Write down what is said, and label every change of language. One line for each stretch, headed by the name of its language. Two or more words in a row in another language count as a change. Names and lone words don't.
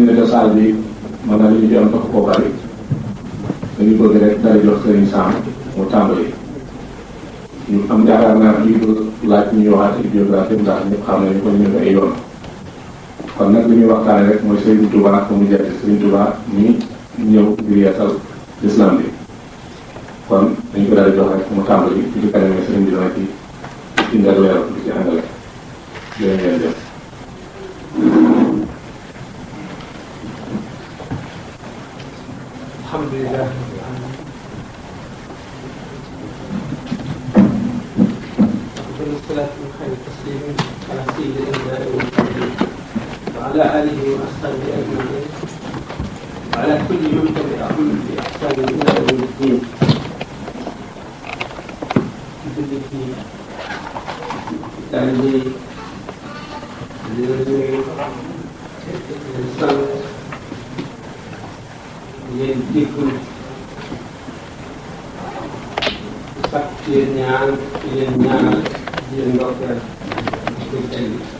Wolof: ne salle bi mën naa li ñu am tax koo bari dañu bëgg rek daal di jox Serigne Sam mu tàmbali ñu am yaakaar naa lii du laaj ñu waxaat ci biographie ndax ñëpp xam nañu ko ñu ay yoon kon nag li ñuy waxtaane rek mooy Serigne Touba ak mu jàpp Serigne Touba mi ñëw ngir yeesal l'islam bi kon dañu ko daal di jox rek mu tàmbali fi ci kanamee Serigne bi dana ci indi ak leeral di ci àndale leen leen def
Arabic: alhamdulillah والصلاة والخير والتسليم على سيد الأنبياء والمرسلين وعلى آله وأصحابه أجمعين وعلى كل من تبعهم بإحسان إلى يوم الدين.
Wolof: yéen déggul sax yéen ñaan yéen ñaanal yéen ndokkeel koy tey